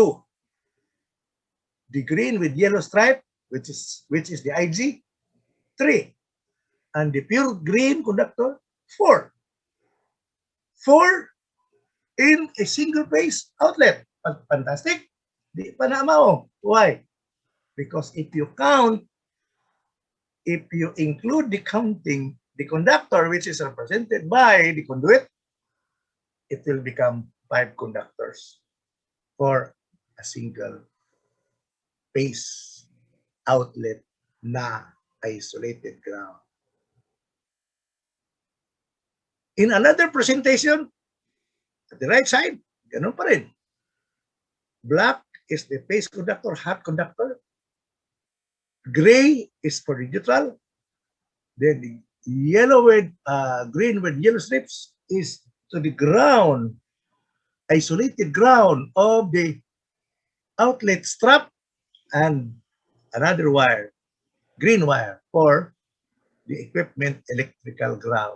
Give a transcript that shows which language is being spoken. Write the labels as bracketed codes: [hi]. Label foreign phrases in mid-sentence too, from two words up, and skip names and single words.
[en] The green with yellow stripe, which is the IG, 3. And the pure green conductor, 4. 4 in a single phase outlet. Fantastic. [tl] Di pa naamaw. [en] Why? Because if you include the conductor, which is represented by the conduit, it will become 5 conductors for a single phase outlet na isolated ground. In another presentation, at the right side, [tl] ganun pa rin. [en] Black is the phase conductor, hot conductor. Gray is for the neutral. Then the yellow with green with yellow strips is to the ground, isolated ground of the outlet strap, and another wire, green wire, for the equipment electrical ground.